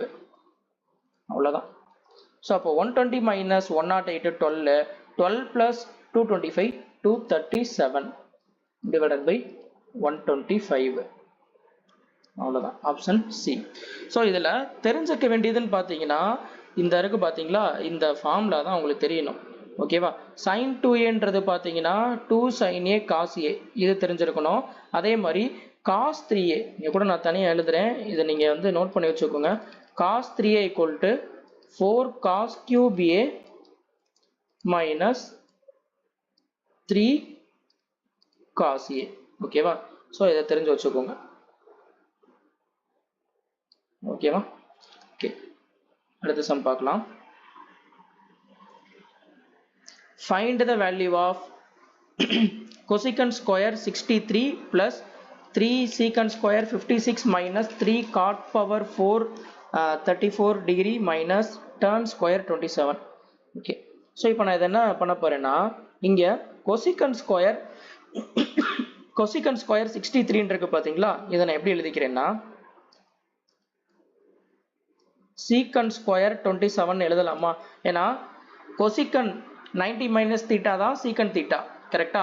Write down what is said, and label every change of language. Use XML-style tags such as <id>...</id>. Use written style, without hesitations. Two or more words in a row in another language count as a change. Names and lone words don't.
<ta>அவ்வளோதான். ஸோ அப்போ</ta> <en>120 minus 108 12, 12 plus 225 237 divided by 125.</en> <ta>அவ்வளோதான், ஆப்ஷன் சி. ஸோ இதில் தெரிஞ்சுக்க வேண்டியதுன்னு பார்த்தீங்கன்னா இந்த இருக்குது பார்த்தீங்களா, இந்த ஃபார்முலா தான் உங்களுக்கு தெரியணும். ஓகேவா, sin 2Aன்றது பார்த்தீங்கன்னா</ta> <en>2 sin A cos A,</en> <ta>இது தெரிஞ்சிருக்கணும். அதே மாதிரி cos 3A இங்கே கூட நான் தனியாக எழுதுகிறேன், இதை நீங்கள் வந்து நோட் பண்ணி வச்சுக்கோங்க.</ta> <en>cos 3A equal to 4 cos cube A minus 3 cos A.</en> <ta>ஓகேவா, ஸோ இதை தெரிஞ்சு வச்சுக்கோங்க. ஓகேவா, ஓகே, அடுத்த சம் பார்க்கலாம்.</ta> <en>Find the value of cosecant square 63 plus 3 secant square 56 minus 3 cot power 4 34 degree minus tan square 27.</en> <ta>ஓகே, ஸோ இப்போ நான் இதை என்ன பண்ண போகிறேன்னா, இங்கே</ta> <en>cosecant square 63</en> <ta>இருக்கு பார்த்தீங்களா, இதை நான் எப்படி எழுதிக்கிறேன்னா</ta> <en>secant square 27</en> <ta>எழுதலாமா, ஏன்னா</ta> <en>cosecant 90 minus theta தான் secant theta,</en> <ta>கரெக்டா.</ta>